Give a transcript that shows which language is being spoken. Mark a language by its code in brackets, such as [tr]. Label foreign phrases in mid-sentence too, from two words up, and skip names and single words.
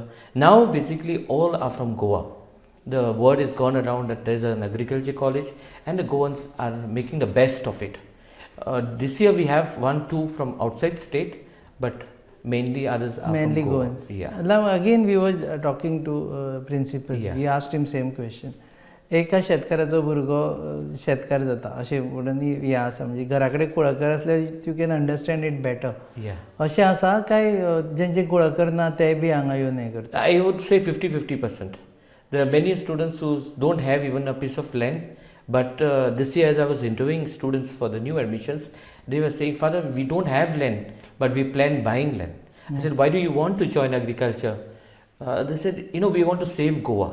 [en] Now basically all are from Goa. The word is gone around that there is an agriculture college, and the Goans are making the best of it. This year we have 1-2 from outside state, but mainly others are Mainly from Goa. Goans. Yeah. Now again we were talking to principal. Yeah. We asked him same question. [kok] एका शेतकाराचो भुरगो शेतकार जाता अशें म्हणून हें आसा म्हणजे घरा कडेन कुळागर आसल्यार [en] you can understand it better. Yeah. [kok] अशें आसा काय जेंचे कुळागर ना ते बी हांगा येवन हें करता? [en] I would say 50-50%. There are many students who don't have even a piece of land, but this year as I was interviewing students for the new admissions, they were saying, Father, we don't have land, but we plan buying land. I said, why do you want to join agriculture? They said, we want to save Goa.